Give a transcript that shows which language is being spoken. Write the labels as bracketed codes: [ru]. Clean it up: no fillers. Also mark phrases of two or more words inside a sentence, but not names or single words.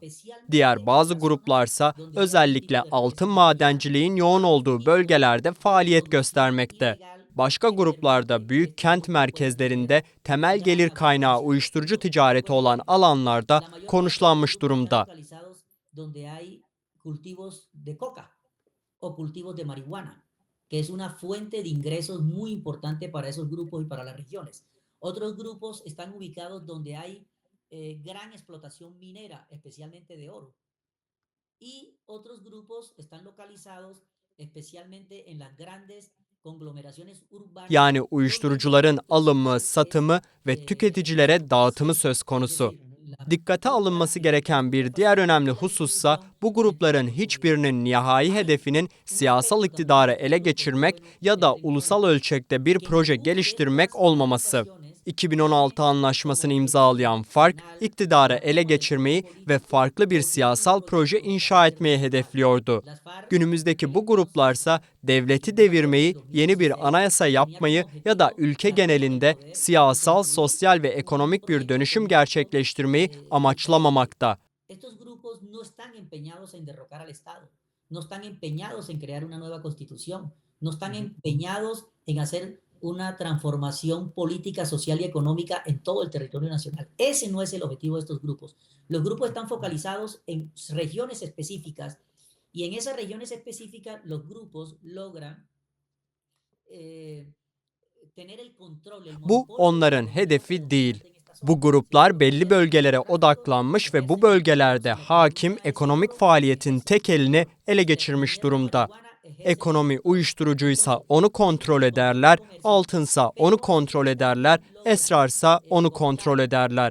[tr] Diğer bazı gruplarsa özellikle altın madenciliğin yoğun olduğu bölgelerde faaliyet göstermekte. Başka gruplarda büyük kent merkezlerinde temel gelir kaynağı uyuşturucu ticareti olan alanlarda konuşlanmış durumda. [es] O cultivos de marihuana, que es una fuente de ingresos muy importante para esos grupos y para las regiones. Otros grupos están ubicados donde hay gran explotación minera, especialmente de oro. Y otros grupos están localizados especialmente en las grandes conglomeraciones urbanas. [tr] Yani uyuşturucuların alımı, satımı ve tüketicilere dağıtımı söz konusu. Dikkate alınması gereken bir diğer önemli husussa bu grupların hiçbirinin nihai hedefinin siyasal iktidarı ele geçirmek ya da ulusal ölçekte bir proje geliştirmek olmaması. 2016 anlaşmasını imzalayan FARC, iktidarı ele geçirmeyi ve farklı bir siyasal proje inşa etmeyi hedefliyordu. Günümüzdeki bu gruplarsa devleti devirmeyi, yeni bir anayasa yapmayı ya da ülke genelinde siyasal, sosyal ve ekonomik bir dönüşüm gerçekleştirmeyi amaçlamamakta. [es] Estos grupos no están empeñados en derrocar al Estado, no están empeñados en crear una nueva constitución, no están empeñados en hacer una transformación política, social y económica en todo el territorio nacional. Ese no es el objetivo de estos grupos. Los grupos están focalizados en regiones específicas y en esas regiones específicas los grupos logran tener el control, el [tr] Bu monopolio onların hedefi değil. Bu gruplar belli bölgelere odaklanmış ve bu bölgelerde hakim ekonomik faaliyetin tek elini ele geçirmiş durumda. Ekonomi uyuşturucuysa onu kontrol ederler, altınsa onu kontrol ederler, esrarsa onu kontrol ederler.